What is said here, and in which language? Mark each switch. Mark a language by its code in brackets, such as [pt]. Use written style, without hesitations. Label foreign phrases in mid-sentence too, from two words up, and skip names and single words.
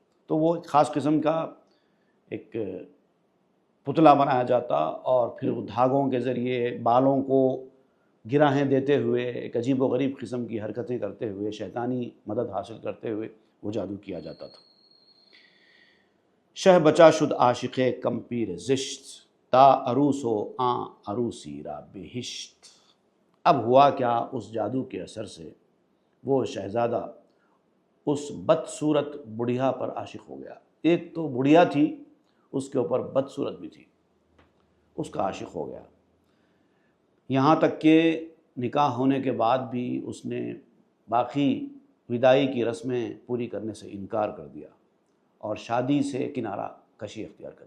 [ur] تو وہ ایک خاص قسم کا ایک پتلا بنایا جاتا اور پھر وہ دھاگوں کے ذریعے بالوں کو گراہیں دیتے ہوئے ایک عجیب و غریب قسم کی حرکتیں کرتے ہوئے شیطانی مدد حاصل کرتے ہوئے وہ جادو کیا جاتا تھا۔ [fa] شہ بچا شد عاشق کمپیر زشت، تا عروس و آں عروسی را بہشت۔ [ur] اب ہوا کیا، اس جادو کے اثر سے وہ شہزادہ اس بدصورت بڑھیا پر عاشق ہو گیا۔ ایک تو بڑھیا تھی، اس کے اوپر بدصورت بھی تھی، اس کا عاشق ہو گیا۔ یہاں تک کہ نکاح ہونے کے بعد بھی اس نے باقی وداعی کی رسمیں پوری کرنے سے انکار کر دیا اور شادی سے کنارہ کشی اختیار کر لی۔